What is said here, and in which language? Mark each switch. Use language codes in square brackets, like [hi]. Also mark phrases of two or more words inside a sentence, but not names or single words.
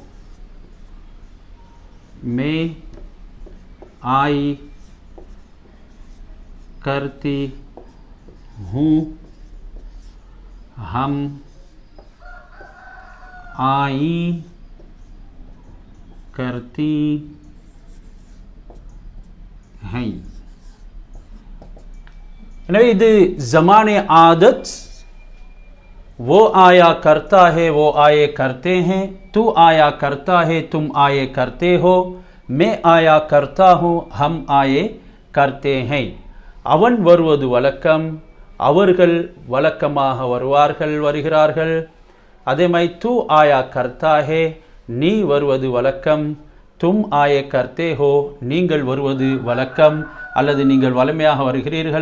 [hi] मैं आई करती हूँ, हम आई करती हैं. [ta] எனவே இது ஜமானே ஆதத். [hi] वो आया करता है, वो आए करते हैं. तू आया करता है, तुम आए करते हो. मैं आया करता हूँ, हम आए करते हैं. [ta] அவன் வருவது வழக்கம், அவர்கள் வழக்கமாக வருவார்கள், வருகிறார்கள். அதே மாதிரி [hi] तू आया करता है [ta] நீ வருவது வழக்கம். [hi] तुम आए करते हो [ta] நீங்கள் வருவது வழக்கம் அல்லது நீங்கள் வலிமையாக வருகிறீர்கள்.